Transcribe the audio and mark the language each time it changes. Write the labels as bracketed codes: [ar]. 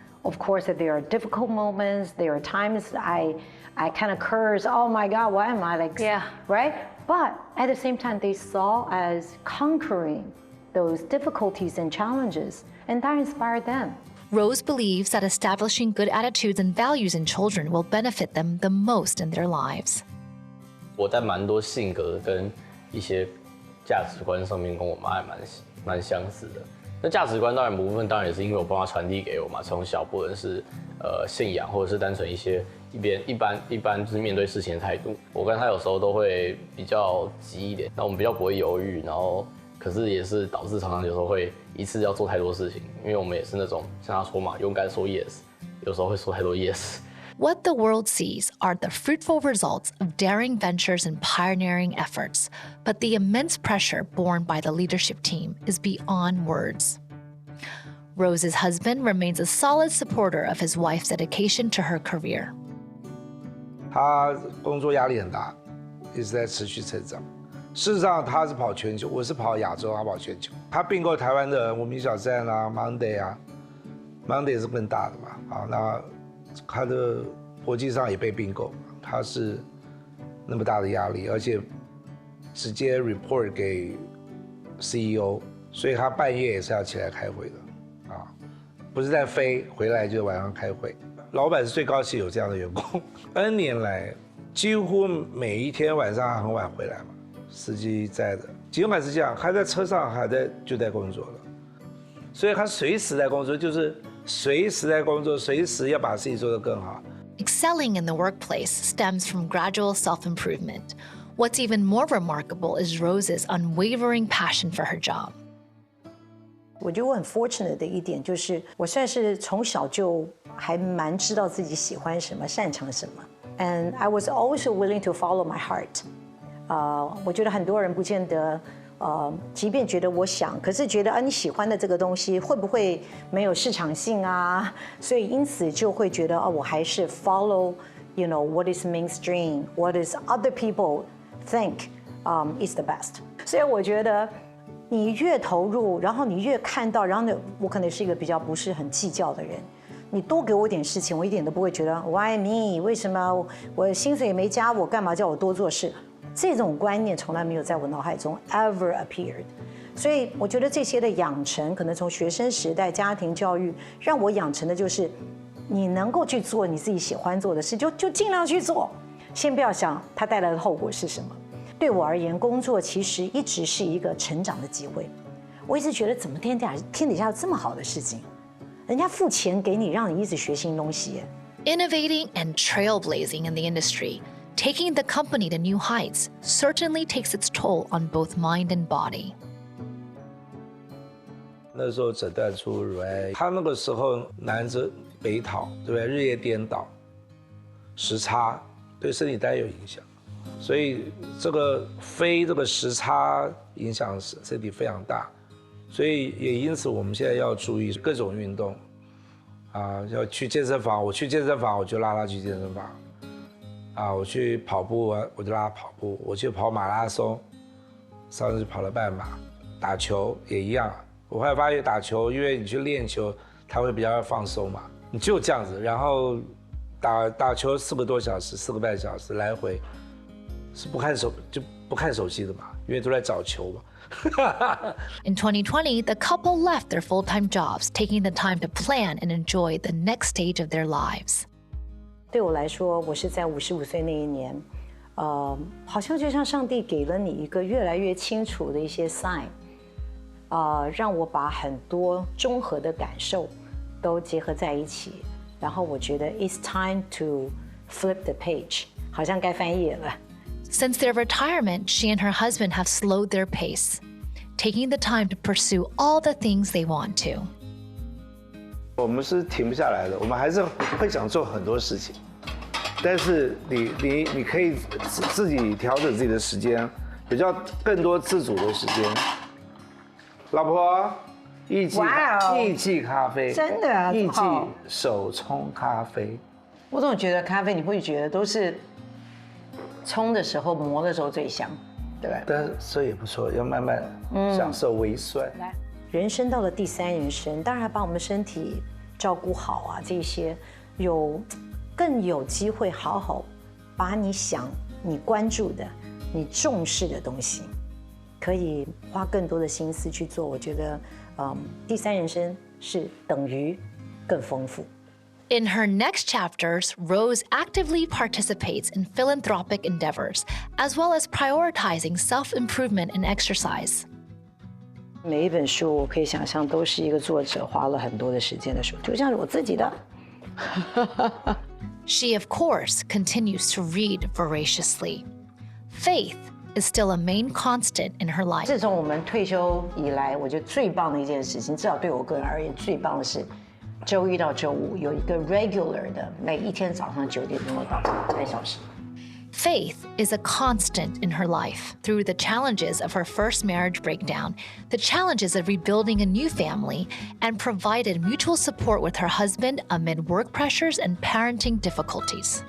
[en] Of course, there are difficult moments. There are times I kind of curse, oh my God, why am I like, right? But at the same time, they saw as conquering those difficulties and challenges, and that inspired them. Rose believes that establishing good attitudes and values in children will benefit them the most in their lives. [zh] 我在蛮多性格跟一些价值观上面跟我妈还蛮相似的。那价值观当然部分当然也是因为我爸妈传递给我嘛，从小不论是信仰或者是单纯一些一般就是面对事情的态度。我跟他有时候都会比较急一点，那我们比较不会犹豫，然后可是也是导致常常有时候会一次要做太多事情，因为我们也是那种像他说嘛，勇敢说 yes， 有时候会说太多 yes。 [en] What the world sees are the fruitful results of daring ventures and pioneering efforts, but the immense pressure borne by the leadership team is beyond words. Rose's husband remains a solid supporter of his wife's dedication to her career. [zh] 他工作压力很大，一直在持续成长。事实上，他是跑全球，我是跑亚洲，他跑全球。他并购台湾的无名小站啊 ，Monday 啊 ，Monday 是更大的嘛。好，那他的国际上也被并购，他是那么大的压力，而且直接 report 给 CEO， 所以他半夜也是要起来开会的，啊，不是在飞，回来就晚上开会。老板是最高兴有这样的员工，N 年来几乎每一天晚上很晚回来嘛，司机在的，尽管是这样，还在车上就在工作了，所以他随时在工作，就是随时在工作，随时要把事情做得更好。 [en] Excelling in the workplace stems from gradual self-improvement. What's even more remarkable is Rose's unwavering passion for her job. [zh] 我觉得我很 fortunate 的一点就是，我算是从小就还蛮知道自己喜欢什么、擅长什么。 [en] And I was always willing to follow my heart. [zh] 我觉得很多人不见得，即便觉得我想，可是觉得你喜欢的这个东西会不会没有市场性啊？所以因此就会觉得我还是 [en] follow, what is mainstream, what is other people think is the best. [zh] 所以我觉得。你越投入，然后你越看到，然后我可能是一个比较不是很计较的人。你多给我点事情，我一点都不会觉得 [en] Why me？ [zh] 为什么我薪水也没加，我干嘛叫我多做事？这种观念从来没有在我脑海中 [en] ever appeared。 [zh] 所以我觉得这些的养成，可能从学生时代、家庭教育，让我养成的就是，你能够去做你自己喜欢做的事，就尽量去做，先不要想它带来的后果是什么。对我而言，工作其实一直是一个成长的机会。我一直觉得，怎么天底下有这么好的事情？人家付钱给你，让你一直学新东西。 [en] Innovating and trailblazing in the industry, taking the company to new heights, certainly takes its toll on both mind and body. [zh] 那时候诊断出乳癌，他那个时候南着北讨，对不对？日夜颠倒，时差对身体当然有影响。所以这个时差影响身体非常大，所以也因此我们现在要注意各种运动，要去健身房，我去健身房我就拉他去健身房，我去跑步我就拉他跑步，我去跑马拉松，上次跑了半马，打球也一样，我后来发现打球，因为你去练球，它会比较放松嘛，你就这样子，然后打球4个多小时，4个半小时来回。是不看手机的嘛，因为都在找球嘛。 [en] In 2020, the couple left their full-time jobs, taking the time to plan and enjoy the next stage of their lives. [zh] 对我来说，我是在55岁那一年，好像就像上帝给了你一个越来越清楚的一些 sign，让我把很多综合的感受都结合在一起，然后我觉得 [en] it's time to flip the page， [zh] 好像该翻页了。 [en] Since their retirement, she and her husband have slowed their pace, taking the time to pursue all the things they want to. [zh] 我们是停不下来的，我们还是会想做很多事情，但是你可以自己调整自己的时间，比较更多自主的时间。老婆，艺伎咖啡，真的啊，艺伎手冲咖啡。我总觉得咖啡，你会觉得都是冲的时候、磨的时候最香，对吧？但是这也不错，要慢慢享受微酸。来，人生到了第三人生，当然把我们身体照顾好啊，这些更有机会好好把你关注的、你重视的东西，可以花更多的心思去做。我觉得，第三人生是等于更丰富。 [en] In her next chapters, Rose actively participates in philanthropic endeavors, as well as prioritizing self-improvement and exercise. [zh] 每一本书，我可以想象都是一个作者花了很多的时间的书，就像是我自己的。 [en] She, of course, continues to read voraciously. Faith is still a main constant in her life. [zh] 自从我们退休以来，我觉得最棒的一件事情，至少对我个人而言，最棒的是周一到周五有一个 regular 的，每一天早上9点钟到3小时。 [en] Faith is a constant in her life through the challenges of her first marriage breakdown, the challenges of rebuilding a new family, and provided mutual support with her husband amid work pressures and parenting difficulties.